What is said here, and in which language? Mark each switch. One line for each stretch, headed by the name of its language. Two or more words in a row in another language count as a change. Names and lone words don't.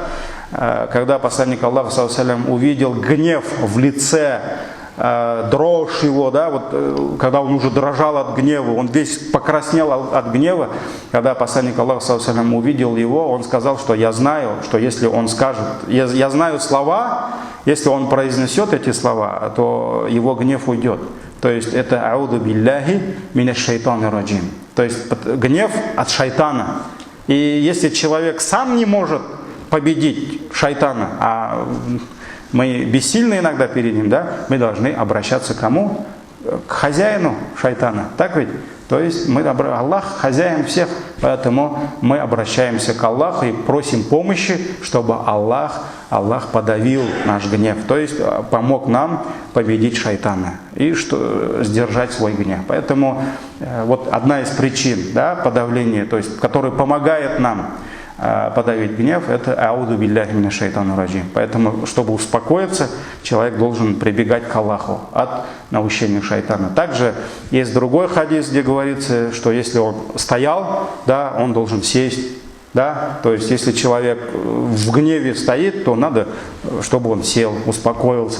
Russian: Когда посланник Аллаха,
Arabic: صلى الله عليه,
Russian: увидел гнев в лице, дрожь его, да, вот, когда он уже дрожал от гнева, он весь покраснел от гнева, когда посланник Аллаха,
Arabic: صلى الله عليه,
Russian: увидел его, он сказал, что я знаю, что если он скажет, я знаю слова, если он произнесет эти слова, то его гнев уйдет. То есть это
Arabic: أعوذ بالله من الشيطان الرجيم.
Russian: То есть гнев от шайтана. И если человек сам не может победить шайтана, а мы бессильны иногда перед ним, да, мы должны обращаться к кому? К хозяину шайтана. Так ведь? То есть Аллах хозяин всех, поэтому мы обращаемся к Аллаху и просим помощи, чтобы Аллах подавил наш гнев, то есть помог нам победить шайтана и сдержать свой гнев. Поэтому вот одна из причин, да, подавления, то есть, которая помогает нам подавить гнев, это
Arabic: أعوذ بالله من الشيطان الرجيم.
Russian: Поэтому, чтобы успокоиться, человек должен прибегать к Аллаху от наущения шайтана. Также есть другой хадис, где говорится, что если он стоял, да, он должен сесть. Да? То есть, если человек в гневе стоит, то надо, чтобы он сел, успокоился.